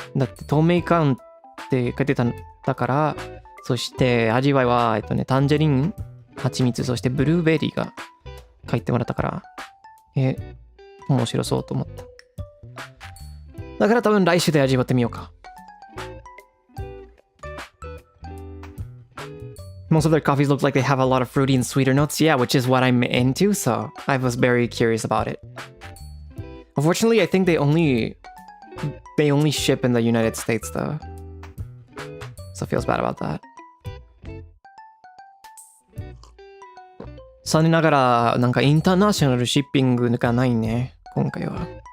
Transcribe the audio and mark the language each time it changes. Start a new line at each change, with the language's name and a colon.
Japanese: だって透明感って書いてたから、そして味わいは、タンジェリン、蜂蜜、そしてブルーベリーが書いてもらったから、面白そうと思った。だから多分来週で味わってみようか。
English: Most of their coffees look like they have a lot of fruity and sweeter notes. Yeah, which is what I'm into, so I was very curious about it. Unfortunately, I think they only ship in the United States though. So it feels bad about that.
Japanese: 残念ながらなんかインターナショナルシッピングがないね、今回は。